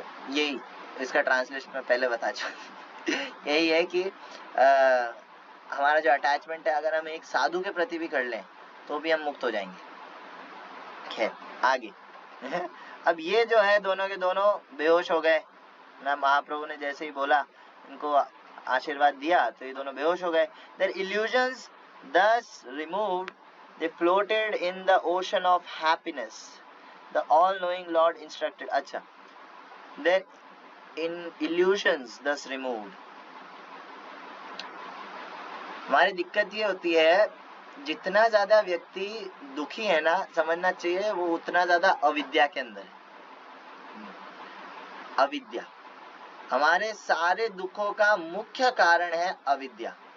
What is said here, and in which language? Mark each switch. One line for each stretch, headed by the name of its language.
Hindi: यही इसका ट्रांसलेशन मैं पहले बता चुका। यही है कि हमारा जो अटैचमेंट है अगर हम एक साधु के प्रति भी कर लें तो भी हम मुक्त हो जाएंगे। खैर आगे। अब ये जो है दोनों के दोनों बेहोश हो गए ना, महाप्रभु ने जैसे ही बोला, इनको आशीर्वाद दिया तो ये दोनों बेहोश हो गए।
English: Their illusions thus removed, they floated in the ocean of happiness. The all-knowing Lord instructed. अच्छा, their illusions thus removed.
Hindi: हमारी दिक्कत ये होती है, जितना ज्यादा व्यक्ति दुखी है ना, समझना चाहिए वो उतना ज्यादा अविद्या के अंदर है। अविद्या हमारे सारे दुखों का मुख्य कारण है, अविद्या।